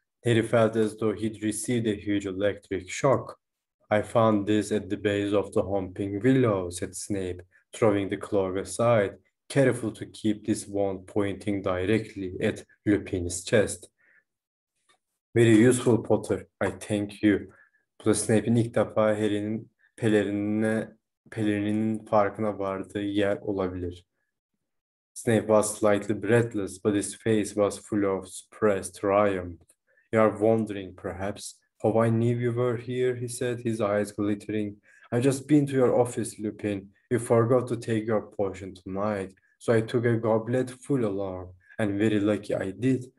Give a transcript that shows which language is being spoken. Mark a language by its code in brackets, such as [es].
[en] Harry felt as though he'd received a huge electric shock. I found this at the base of the Humping Willow, said Snape, throwing the cloak aside, careful to keep this wand pointing directly at Lupin's chest. Very useful, Potter. I thank you. [tr] Bu da Snape'in ilk defa Harry'nin pelerininin farkına vardığı yer olabilir. [en] Snape was slightly breathless, but his face was full of suppressed triumph. You are wondering, perhaps, how I knew you were here, he said, his eyes glittering. I've just been to your office, Lupin. You forgot to take your potion tonight, so I took a goblet full along, and very lucky I did.